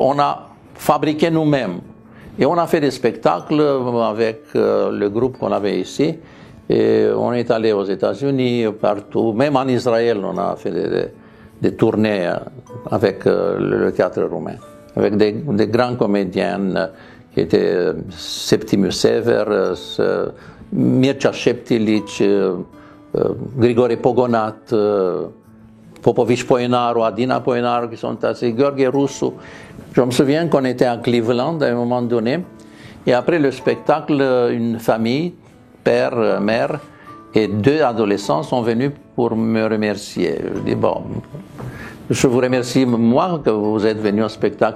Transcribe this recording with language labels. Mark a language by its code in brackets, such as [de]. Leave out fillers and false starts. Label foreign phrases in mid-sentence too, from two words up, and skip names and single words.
[fr] Alors, on a fabriqué nous-mêmes. Et on a fait des spectacles avec le groupe qu'on avait ici. Et on est allé aux États-Unis, partout, même en Israël, on a fait des tournées avec le théâtre roumain, avec des grands comédiens qui étaient Septimius Severus, Mircea Șeptilici, Grigore Pogonat, Popovici Poenaru, Adina Poenaru, qui sont assez, Gheorghe Rusu. Je me souviens qu'on était à Cleveland à un moment donné, et après le spectacle, une famille, père, mère, et 2 adolescents sont venus pour me remercier. Je dis, bon, je vous remercie moi que vous êtes venus au spectacle.